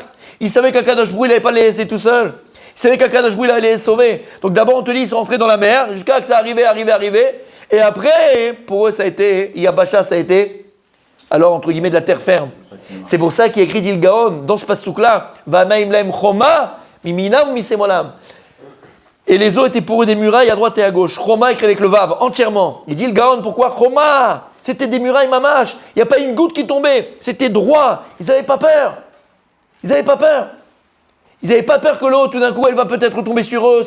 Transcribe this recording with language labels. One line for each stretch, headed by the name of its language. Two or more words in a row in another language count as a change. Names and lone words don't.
French: Ils savaient qu'
Hebrew: הקדוש ברוך הוא
French: il n'allait pas les laisser tout seuls. Ils savaient qu'
Hebrew: הקדוש ברוך הוא
French: il allait les sauver. Donc d'abord, on te dit, ils sont rentrés dans la mer, jusqu'à que ça arrivait. Et après, pour eux, ça a été, Yabasha, ça a été, alors, entre guillemets, de la terre ferme. C'est pour ça qu'il écrit Dil Gaon, dans ce passouk-là,
Hebrew: והמים להם חומה, מימינם ומשמאלם.
French: Et les eaux étaient pour eux des murailles à droite et à gauche. Choma écrit avec le vav, entièrement. Il dit le Gaon, pourquoi Choma? C'était des murailles mamash. Il n'y a pas une goutte qui tombait. C'était droit. Ils n'avaient pas peur. Ils n'avaient pas peur que l'eau, tout d'un coup, elle va peut-être tomber sur eux.